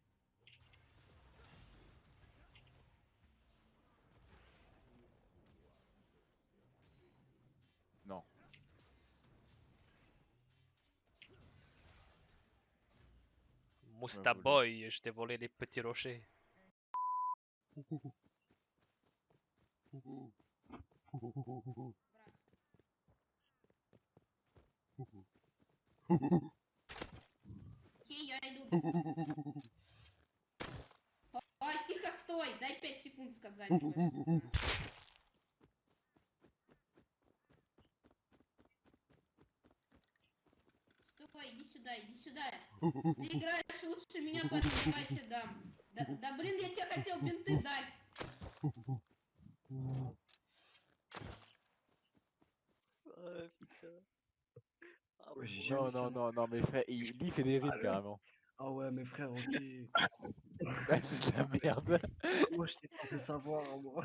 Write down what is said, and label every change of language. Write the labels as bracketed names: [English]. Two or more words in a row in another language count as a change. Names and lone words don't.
[French] Non. Mousta voulu. boy, je t'ai volé les petits rochers. [Russian] Окей, я иду. Ой, тихо, стой! Дай 5 секунд сказать. Стой, иди сюда, иди сюда. Ты играешь лучше меня, поэтому давай тебе дам. Да блин, я тебе хотел бинты дать. [French] Oh, putain. Ah, Ouais, j'ai Non, jamais non, fait non, non, mais frère, lui il fait des rimes carrément. Ah ouais, mais frère, ok. Ouais, c'est de la merde. Moi, je t'ai censé savoir, moi.